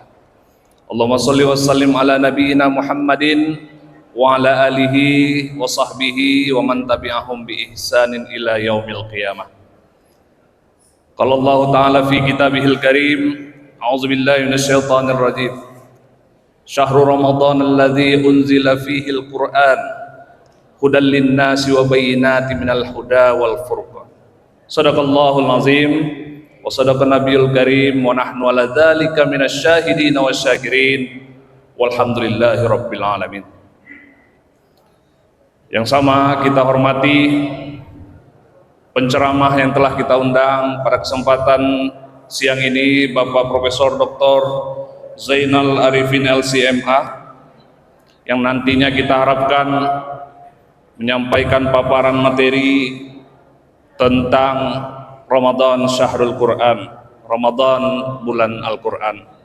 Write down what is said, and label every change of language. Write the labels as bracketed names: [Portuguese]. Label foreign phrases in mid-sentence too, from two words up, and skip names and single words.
[Arabic] اللهم صل وسلم على نبينا محمد وعلى آله وصحبه ومن تبعهم بإحسان إلى يوم القيامة. قال الله تعالى في كتابه الكريم، أعوذ بالله من الشيطان الرجيم. شهر رمضان الذي أنزل فيه القرآن هدى للناس وبينات من الهدى والفرقان. صدق الله العظيم وصدق النبي الكريم ونحن على ذلك من الشاهدين والشاكرين والحمد لله رب العالمين. [Indonesian] Yang sama kita hormati penceramah yang telah kita undang pada kesempatan siang ini, Bapak Profesor Dr. Zainal Arifin LCMA, yang nantinya kita harapkan menyampaikan paparan materi tentang Ramadan [Arabic] شهر القرآن, [Indonesian] Ramadan bulan Al-Quran.